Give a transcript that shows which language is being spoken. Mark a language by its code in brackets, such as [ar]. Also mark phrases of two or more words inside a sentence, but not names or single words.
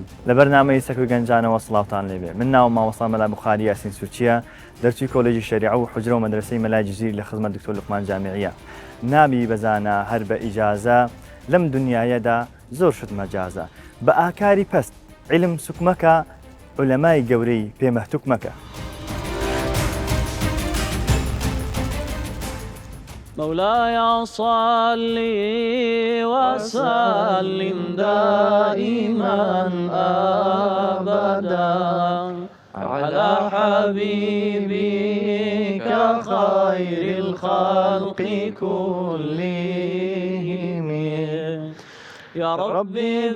[ckb] لە بەرنامەی سەکۆی گەنجانەوە سڵاوتان لێبێ. من ناوم مامۆستا مەلا بوخاری یاسین سوچیە، دەرچووی کۆلێژی شەریعە و حوجرە و مەدرسەی مەلای جزیری لە خزمەت دکتۆر لوقمان جامیعیە. نابی بەزانە هەر بە ئیجازە لەم دنیایەدا زۆر شت مەجازە. بە ئاکاری پەست عیلم سوکمەکە، عولەمای گەورەی پێمەحتوکمەکە. [ar] مولاي صل وسلم دائما أبدا على حبيبك خير الخلق كلهم يا ربي